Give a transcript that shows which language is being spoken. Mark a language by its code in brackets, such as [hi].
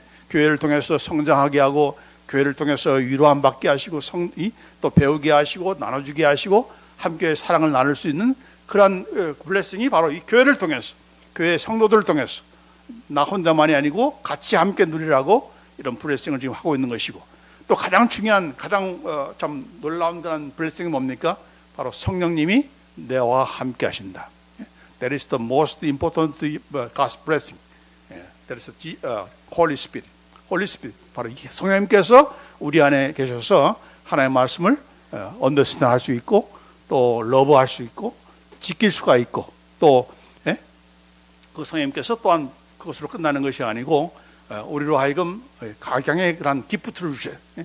[ko] 교회를 통해서 성장하게 하고, 교회를 통해서 위로함 받게 하시고, 또 배우게 하시고, 나눠주게 하시고, 함께 사랑을 나눌 수 있는 그러한 블레싱이 바로 이 교회를 통해서, 교회 성도들을 통해서, 나 혼자만이 아니고 같이 함께 누리라고 이런 블레싱을 지금 하고 있는 것이고, 또 가장 중요한, 가장 참 놀라운 그런 블레싱이 뭡니까? 바로 성령님이 내와 함께 하신다. [en] That is the most important God's blessing. That is the Holy Spirit. Holy Spirit. [ko] 바로 성령님께서 우리 안에 계셔서 하나님의 말씀을 언더스탠드 할 수 있고, 또 러브할 수 있고, 지킬 수가 있고, 또 그 성령님께서 또한 그것으로 끝나는 것이 아니고 우리로 하여금 각양의 그런 기프트를 주셔요.